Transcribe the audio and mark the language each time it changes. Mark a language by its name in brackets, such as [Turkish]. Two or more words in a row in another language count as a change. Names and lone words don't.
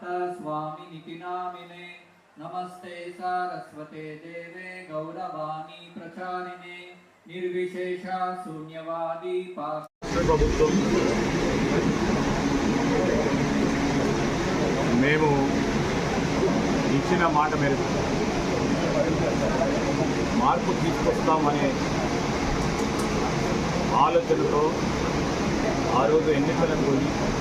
[Sanskrit] स्वामी निति नामिने नमस्ते सारस्वते देवे गौरवाणी प्रचारिणे निर्विशेष शून्यवादी [Telugu] ప్రభుత్వం మేము ఇచ్చిన మాట మేరకు మార్పు తీసుకొస్తామనే ఆలోచనతో ఆ రోజు ఎన్నికలను పోయి